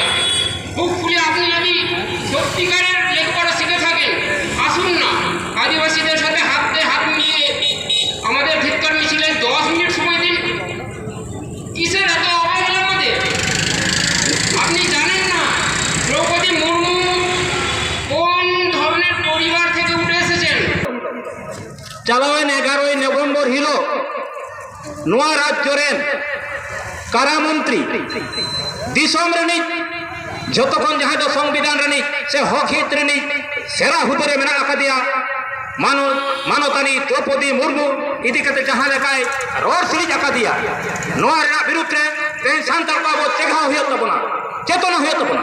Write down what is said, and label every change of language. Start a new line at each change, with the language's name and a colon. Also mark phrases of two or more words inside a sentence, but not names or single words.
Bangla: বুক ফুলে আপনি যদি সত্যিকারের লেখাপড়া শিখে থাকেন, আসুন না আদিবাসীদের সাথে হাতে হাত মিলিয়ে আমাদের ধিক্কার মিছিলে 10 মিনিট সময় দিন। কিসের এত অবহেলা আমাদের? আপনি জানেন না দ্রৌপদী মুর্মু কোন ধরনের পরিবার থেকে উঠে এসেছেন?
Santali: ᱪᱟᱞᱟᱣᱮᱱ 11ই নভেম্বর হিলোᱜ ᱱᱚᱣᱟ ᱨᱟᱡᱽᱡᱚ ᱨᱮᱱ ᱠᱟᱨᱟᱢᱚᱱᱛᱨᱤ ᱫᱤᱥᱚᱢ ᱨᱤᱱᱤᱡ ᱡᱚᱛᱚᱠᱷᱚᱱ ᱡᱟᱦᱟᱸᱭ ᱫᱚ ᱥᱚᱝᱵᱤᱫᱷᱟᱱ ᱨᱤᱱᱤᱡ ᱥᱮ ᱦᱚᱠ ᱦᱤᱛ ᱨᱤᱱᱤᱡ ᱥᱮᱬᱟ ᱦᱩᱫᱟᱹ ᱨᱮ ᱢᱮᱱᱟᱜ ᱟᱠᱟᱫᱮᱭᱟ ᱢᱟᱱᱚᱛᱟᱱᱤ ᱫᱨᱚᱯᱚᱫী ᱢᱩᱨᱢᱩ ᱤᱫᱤ ᱠᱟᱛᱮ ᱡᱟᱦᱟᱸ ᱞᱮᱠᱟᱭ ᱨᱚᱲ ᱥᱤᱲᱤᱡ ᱟᱠᱟᱫᱮᱭᱟ, ᱱᱚᱣᱟ ᱨᱮᱱᱟᱜ ᱵᱤᱨᱩᱫᱽ ᱨᱮ ᱛᱮᱦᱮᱧ ᱥᱟᱱᱛᱟᱲ ᱠᱚ ᱟᱵᱚ ᱪᱮᱸᱜᱷᱟᱣ ᱦᱩᱭᱩᱜ ᱛᱟᱵᱚᱱᱟ, ᱪᱮᱛᱚᱱᱟ ᱦᱩᱭᱩᱜ ᱛᱟᱵᱚᱱᱟ।